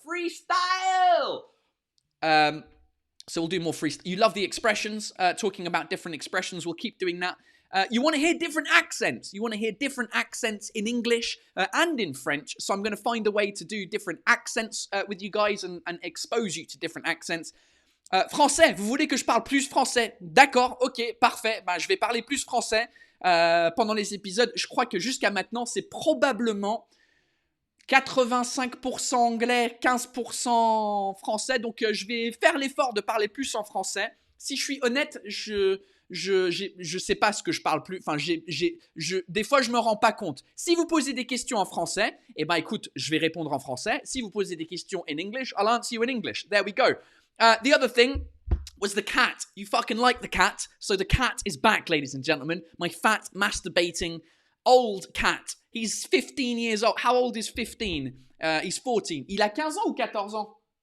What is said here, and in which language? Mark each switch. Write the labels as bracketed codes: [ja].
[en] Freestyle! So we'll do more freestyle. You love the expressions, talking about different expressions. We'll keep doing that. You want to hear different accents. You want to hear different accents in English and in French. So I'm going to find a way to do different accents with you guys and expose you to different accents. [fr] Français, vous voulez que je parle plus français? D'accord, ok, parfait. Ben, je vais parler plus français pendant les épisodes. Je crois que jusqu'à maintenant, c'est probablement 85% anglais, 15% français. Donc, je vais faire l'effort de parler plus en français. Si je suis honnête, je sais pas ce que je parle plus. Enfin, des fois, je me rends pas compte. Si vous posez des questions en français, eh ben, écoute, je vais répondre en français. Si vous posez des questions [en] in English, I'll answer you in English. There we go. The other thing was the cat. You fucking like the cat. So the cat is back, ladies and gentlemen. My fat, masturbating, old cat. He's 15 years old. How old is 15? He's 14. [fr] Il a 15 ans ou 14 ans?